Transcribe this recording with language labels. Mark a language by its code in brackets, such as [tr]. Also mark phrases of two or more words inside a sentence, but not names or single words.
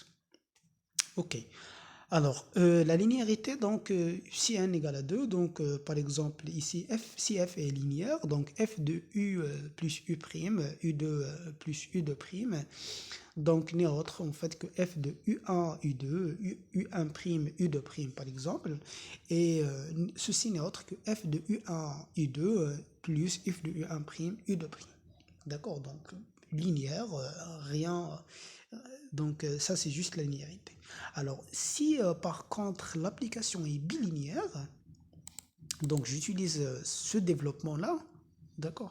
[fr] Ok. Alors, la linéarité, donc, si n égale à 2, donc, par exemple, ici, si f est linéaire, donc f de u plus u', u2 plus u2', donc n'est autre en fait que f de u1, u2, u1', u2', par exemple, et ceci n'est autre que f de u1, u2 plus f de u1', u2'. D'accord, donc linéaire, rien. Donc ça c'est juste la linéarité. Alors si par contre l'application est bilinéaire, donc j'utilise ce développement-là, d'accord?